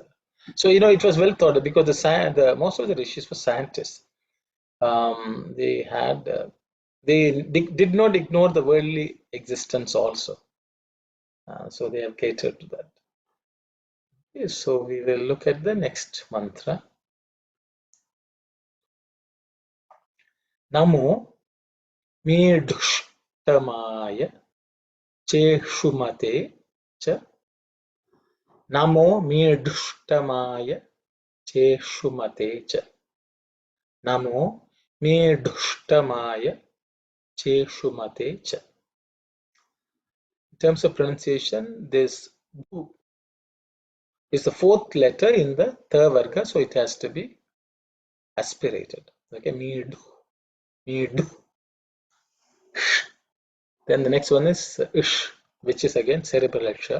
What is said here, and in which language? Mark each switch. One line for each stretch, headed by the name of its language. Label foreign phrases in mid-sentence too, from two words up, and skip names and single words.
English: So it was well thought, because the most of the rishis were scientists. They had they did not ignore the worldly existence also. So they have catered to that. Okay, so we will look at the next mantra.
Sanskrit: Namo Mirdushtamaya Cheshumate Cha. Namo Mirdushtamaya Cheshumate Cha. Namo Mirdushtamaya Cheshumate Cha.
English: In terms of pronunciation, this du is the fourth letter in the
Sanskrit: tha varga,
English: so it has to be aspirated.
Sanskrit: Okay, Mirdu, Mirdu.
English: Then the next one is ish, which is again cerebral aksha.